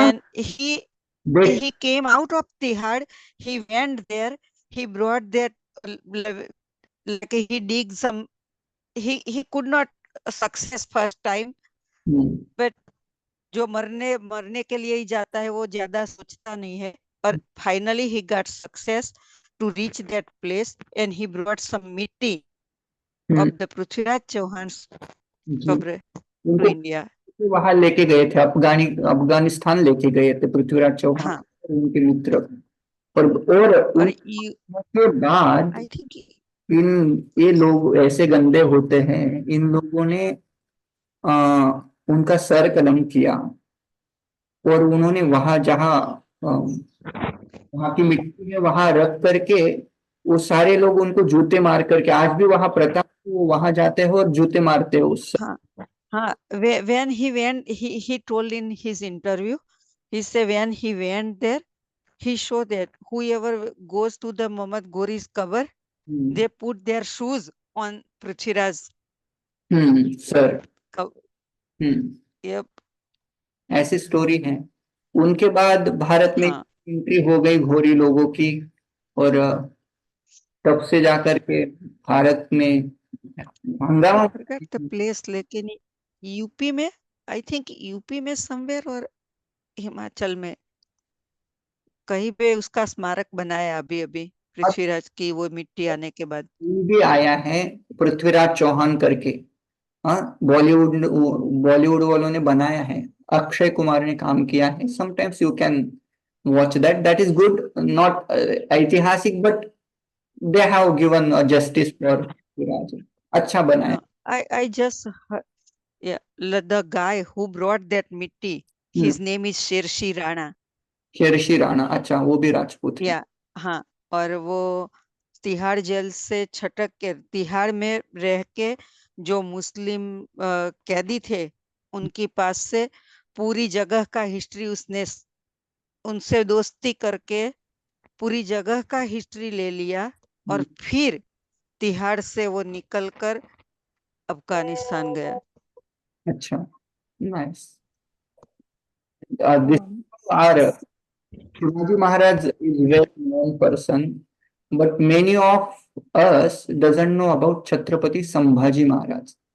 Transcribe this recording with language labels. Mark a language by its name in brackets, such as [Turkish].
[English] and he came out of Tihar, he went there, he brought that, like he dig some, he could not success first time, but [Hindi] जो मरने के लिए ही जाता है वो ज्यादा सोचता नहीं है, [English] और finally he got success to reach that place, and he brought some mitti of the Prithviraj Chauhan's kabr to India. [Hindi] वहां लेके गए थे, अफगानिस्तान लेके गए थे पृथ्वीराज चौहान हाँ, और उनके मित्र। और और उसके बाद [English] I think [Hindi] ये लोग ऐसे गंदे होते हैं, इन लोगों ने उनका सर कलम किया, और उन्होंने वहां जहाँ वहां की मिट्टी में वहां रख करके, वो सारे लोग उनको जूते मार करके, आज भी वहां प्रथा, वो वहां जाते हैं और जूते मारते हैं उस। [English] हाँ, हाँ, when he went, he told in his interview, he said when he went there, he showed that whoever goes to the Muhammad Ghori's cover, they put their shoes on Prithviraj [Hindi] sir. कब ये ऐसी story है। उनके बाद भारत में हाँ entry हो गई घोरी लोगों की, और तब से जाकर के भारत में आई हंगामा। [English] forget the place, [Hindi] लेकिन यूपी में, [English] I think [Hindi] यूपी में [English] somewhere [Hindi] और हिमाचल में कहीं पे उसका स्मारक बनाया अभी अभी, पृथ्वीराज की वो मिट्टी आने के बाद। भी आया है पृथ्वीराज चौहान करके। हाँ, बॉलीवुड बॉलीवुड वालों ने बनाया है, अक्षय कुमार ने काम किया है। [English] Sometimes you can watch that, that is good, not ऐतिहासिक, but they have given justice for Prithviraj. [Hindi] अच्छा बना है। [English] I just yeah, the guy who brought that mitti, his name is Shershi Rana. [Hindi] शेरशी Rana, अच्छा, वो भी राजपूत है। या हाँ, और वो तिहाड़ जेल से छटक के तिहाड़ में रह के जो मुस्लिम कैदी थे उनके पास से पूरी जगह का हिस्ट्री उसने उनसे दोस्ती करके पूरी जगह का हिस्ट्री ले लिया, और फिर तिहाड़ से वो निकल कर अफगानिस्तान गया। अच्छा, nice. [English] This are Shivaji Maharaj is well known person, but many of us doesn't know about Chhatrapati Sambhaji Maharaj.